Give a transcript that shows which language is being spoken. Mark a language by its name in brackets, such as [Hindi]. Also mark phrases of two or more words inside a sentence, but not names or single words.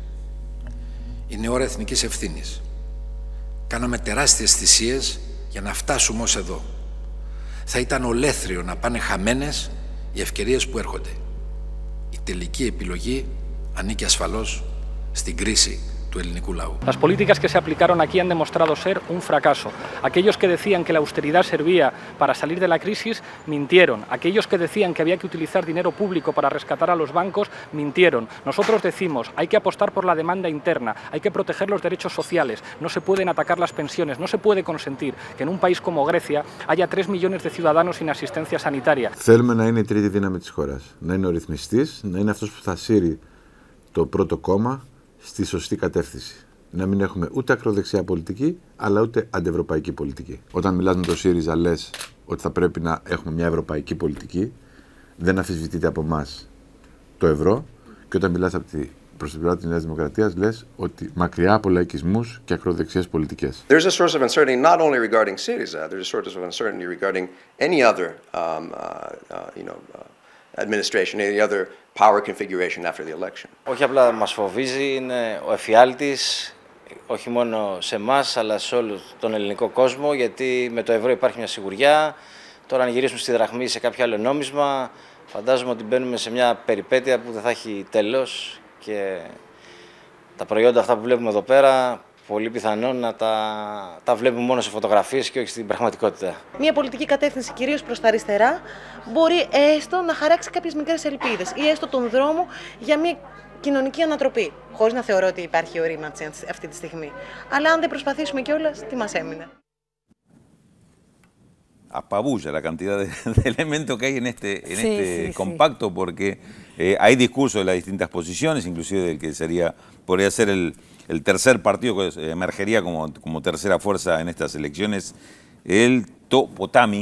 [Greek] Είναι ώρα εθνικής ευθύνης. Κάναμε τεράστιες θυσίες για να φτάσουμε ως εδώ. Θα ήταν ολέθριο να πάνε χαμένες οι ευκαιρίες που έρχονται. Η τελική επιλογή ανήκει ασφαλώς στην κρίση του ελληνικού λαού. [Spanish] Las políticas que se aplicaron aquí han demostrado ser un fracaso. Aquellos que decían que la austeridad servía para salir de la crisis, mintieron. Aquellos que decían que había que utilizar dinero público para rescatar a los bancos, mintieron. Nosotros decimos, hay que apostar por la demanda interna, hay que proteger los derechos sociales, no se pueden atacar las pensiones, no se puede consentir que en un país como Grecia haya 3 millones de ciudadanos sin asistencia sanitaria. [Greek] Θέλουμε να είναι η τρίτη δύναμη της χώρας, να είναι ο ρυθμιστής, να είναι αυτός που θα σύρει το πρώτο κόμμα στη σωστή κατεύθυνση. Να μην έχουμε ούτε ακροδεξιά πολιτική, αλλά ούτε αντιευρωπαϊκή πολιτική. Όταν μιλάς με το ΣΥΡΙΖΑ, λες ότι θα πρέπει να έχουμε μια ευρωπαϊκή πολιτική, δεν αμφισβητείται από εμάς το ευρώ, και όταν μιλάς προς την πλευρά της Νέας Δημοκρατίας, λες ότι μακριά από λαϊκισμούς και ακροδεξιές πολιτικές. [English] There's a source of uncertainty not only regarding Syriza, there's a source of uncertainty regarding any other, administration, any other power configuration after the election. [Greek] Όχι απλά μας φοβίζει, είναι ο εφιάλτης, όχι μόνο σε εμάς, αλλά σε όλο τον ελληνικό κόσμο, γιατί με το ευρώ υπάρχει μια σιγουριά. Τώρα αν γυρίσουμε στη δραχμή σε κάποιο άλλο νόμισμα, φαντάζομαι ότι μπαίνουμε σε μια περιπέτεια που δεν θα έχει τέλος και τα προϊόντα αυτά που βλέπουμε εδώ πέρα, πολύ πιθανόν να τα βλέπουμε μόνο σε φωτογραφίες και όχι στην πραγματικότητα. Μια πολιτική κατεύθυνση, κυρίως προς τα αριστερά, μπορεί έστω να χαράξει κάποιες μικρές ελπίδες ή έστω τον δρόμο για μια κοινωνική ανατροπή, χωρίς να θεωρώ ότι υπάρχει ορίμανση αυτή τη στιγμή. Αλλά αν δεν προσπαθήσουμε κιόλας, τι μας έμεινε. [Spanish] Apabulla la cantidad de elementos que hay en este compacto, porque hay discursos de las distintas posiciones, inclusive del que podría ser el tercer partido que emergería como tercera fuerza en estas elecciones, el Potami.